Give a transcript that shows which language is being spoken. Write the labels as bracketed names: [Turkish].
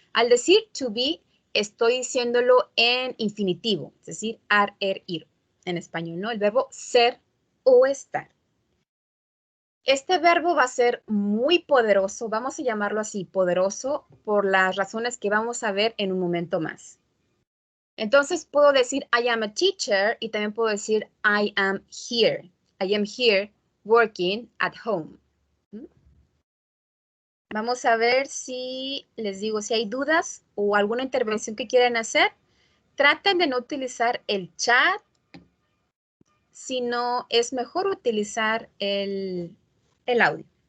[Spanish] Al decir to be, estoy diciéndolo en infinitivo, es decir, ar, ir, en español, ¿no? El verbo ser o estar. Este verbo va a ser muy poderoso, vamos a llamarlo así, poderoso, por las razones que vamos a ver en un momento más. Entonces puedo decir [English] I am a teacher [Spanish] y también puedo decir [English] I am here. I am here working at home. [Spanish] Vamos a ver si les digo si hay dudas o alguna intervención que quieran hacer. Traten de no utilizar el chat, sino es mejor utilizar el audio.